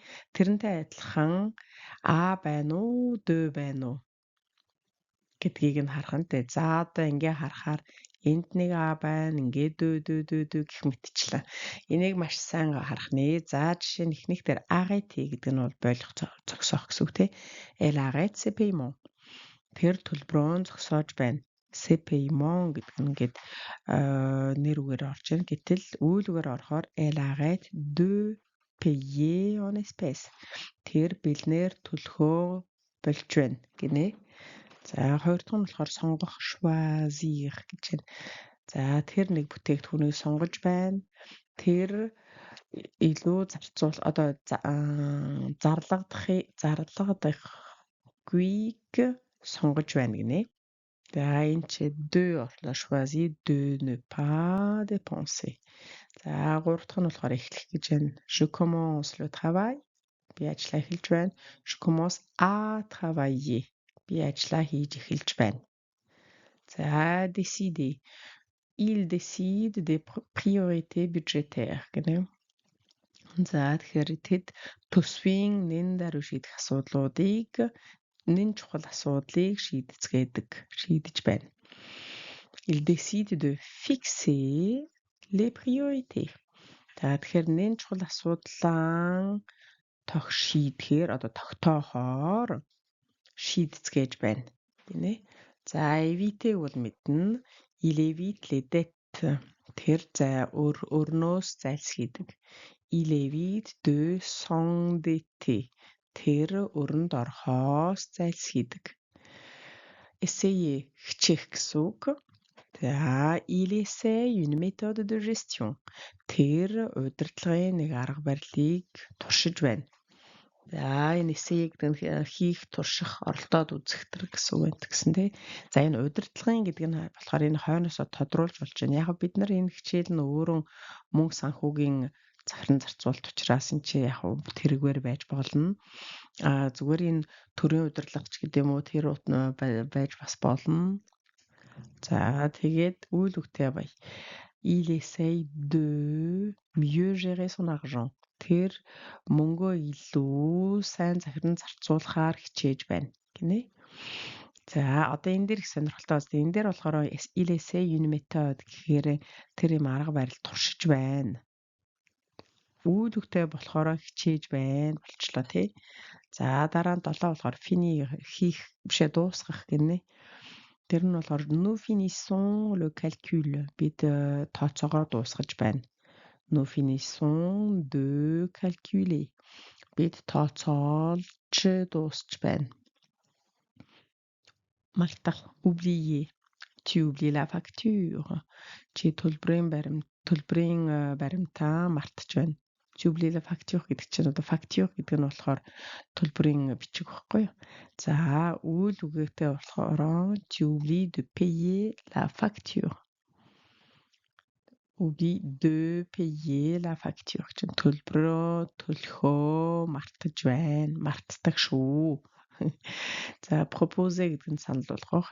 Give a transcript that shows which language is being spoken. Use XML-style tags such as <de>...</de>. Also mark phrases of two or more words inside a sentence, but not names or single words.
<mn>Тэрнтэй адилхан А байна уу, дö байна уу гэдгийг нь харах нь тий. За одоо ингээ харахаар энд нэг А байна, ингээ дö гэх мэтчлээ. Энийг маш сайн харах нэ. За жишээ нь эхнийх дээр arrêter гэдэг нь бол болох зогсоох гэсэн үг тий.</mn> <fr>Elle arrête ses paiements.</fr> <mn>Тэр төлбөрөө зогсоож байна.</mn> <fr>C'est paiement</fr> <mn>гэдэг нь ингээд нэр үгээр орж ийн. Гэтэл үйл үгээр орохоор</mn> <fr>elle arrête de payer en espèces.</fr> <mn>Тэр бэлнээр төлөхөө болж байна гинэ. За хоёр дахь нь болохоор сонгох choisir гэж байна. За тэр нэг бүтээгдэхүүнийг сонгож байна. Тэр илүү зарцуул одоо зарлагдахгүйг сонгож байна гинэ. За энэ чи</mn> <fr>deux орлоо choisir de ne pas dépenser.</fr> <mn>За гурав дахь нь болохоор эхлэх гэж байна.</mn> <fr>Je commence le travail.</fr> <mn>Би ажиллаа эхэлж байна.</mn> <fr>Je commence à travailler.</fr> <mn>Би ажиллаа хийж эхэлж байна.</mn> <fr>За décider. Il décide des priorités budgétaires гэнэ.</fr> <mn>За тэгэхээр тэд төсвийн нэн даруй шийдэх асуудлуудыг нэн чухал асуудлыг шийдэж байна.</mn> <fr>Il décide de fixer les priorités.</fr> <mn>За тэгэхээр нэн чухал асуудлаа тогтоохоор шийдэцгээж байна. Гэнэ. За éviter бол мэднэ.</mn> <fr>Il évite les dettes.</fr> <mn>Тэр өрнөөс зайлсхийдэг.</mn> <fr>Il évite de s'endetter.</fr> <mn>Тэр өрөнд орохоос зайлсхийдэг. Essayer хичээх гэсэн үг.</mn> <fr>За il essaye une méthode de gestion.</fr> <mn>Тэр удирдлагын нэг арга барилыг туршиж байна. За энэ эсэйг хийх, турших, оролдоод үзэх гэсэн үг гэсэн тий. За энэ удирдлагын гэдэг нь болохоор энэ хойноосоо тодруулж болж байна. Яг бид нар энэ хичээл нь өөрөө мөнгө санхүүгийн захиран зарцуулалт учраас энэ чи яг тэргээр байж болно. Зүгээр энэ төрийн удирдлагч гэдэг юм уу тэр байж бас болно. За тэгээд үйл үгтэй бай.</mn> <fr>Il essaye de mieux gérer son argent.</fr> <mn>Тэр мөнгөө илүү сайн захиран зарцуулахаар хичээж байна гинэ. За одоо энэ дээр их сонирхолтой байна. Энэ дээр болохоор</mn> <fr>il essaye une méthode</fr> <mn>гэхээр тэр юм арга барил туршиж байна. Үйл үгтэй болохоор хичээж байна болчлоо тий. За дараа нь 7 болохоор fini хийх бишээ дуусгах гинэ. Тэр нь болохоор</mn> <fr>nous finissons le calcul.</fr> <mn>Бид тооцоогоо дуусгаж байна.</mn> <fr>Nous finissons de calculer.</fr> <mn>Бид тооцоолж дуусч байна. Мартах,</mn> <fr>oublier. Tu oublies la facture.</fr> <mn>Чи төлбөрийн баримтаа мартаж байна.</mn> <fr>Tu oublies la facture</fr> <mn>гэдэг чинь одоо facture гэдэг нь болохоор төлбөрийн бичиг байхгүй юу? За үйл үгээтэй болохоор</mn> <fr>tu oublies de payer la facture. Oublie de payer la facture.</fr> <mn>Чинь төлбөрөө төлөхөө мартаж байна. Мартдаг шүү. За proposer гэдэг нь санал болгох.</mn>